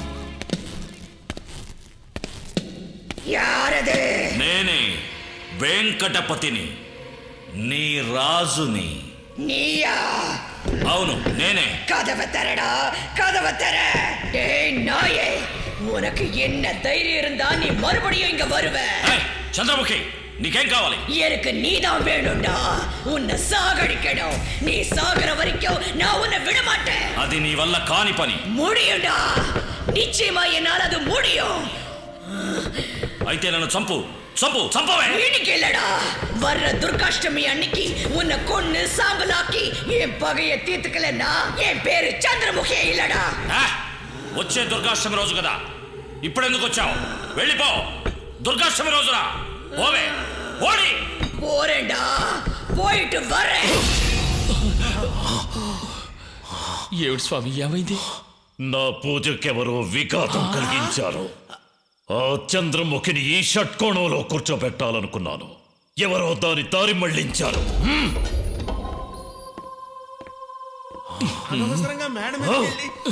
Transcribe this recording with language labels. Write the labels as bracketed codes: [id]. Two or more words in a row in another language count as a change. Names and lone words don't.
[ta] யாரது? [te] నేనే వెంకటపతిని నీ రాజుని. [ta] நீயா? [te] అవును నేనే. [ta] கதவை தரடா, கதவை தர. ஏய் நாயே, உனக்கு என்ன தைரியம் இருந்தா நீ மறுபடியும் இங்க வருவ? [te] ఏయ్, చంద్రముఖి నీకేం కావాలి? [ta] எனக்கு நீதான் வேணும்டா. உன்னை சாகடிக்கணும். நீ சாகுற வரைக்கும் நான் உன்னை விட மாட்டேன். [te] అది నీ వల్ల కాని పని. [ta] முடியும்டா, நிச்சயமா என்னால் அது முடியும். [te] అయితే నన్ను చంపు చంపు చంపవే. [ta] இன்னைக்கு இல்லடா, வர்ற துர்காஷ்டமி அன்னைக்கு உன்னை கொன்னு சாம்பலாக்கி என் பகைய தீர்த்துக்கலன்னா என் பேரு சந்திரமுகி இல்லடா. [te] వచ్చే దుర్గాష్టమి రోజు కదా, ఇప్పుడెందుకు వచ్చావు? వెళ్ళిపో. దుర్గాష్టమి రోజున పోవే. ఓడి [ta] போறேன்டா, போயிட்டு வரேன். [te] ఏమిటి స్వామి ఏమైంది? నా పూజకెవరో విఘాతం కలిగించారు. ఆ చంద్రముఖిని ఈ షట్కోణంలో కూర్చోబెట్టాలనుకున్నాను. ఎవరో దాని దారి మళ్లించారు. అనవసరంగా మేడం వెళ్ళి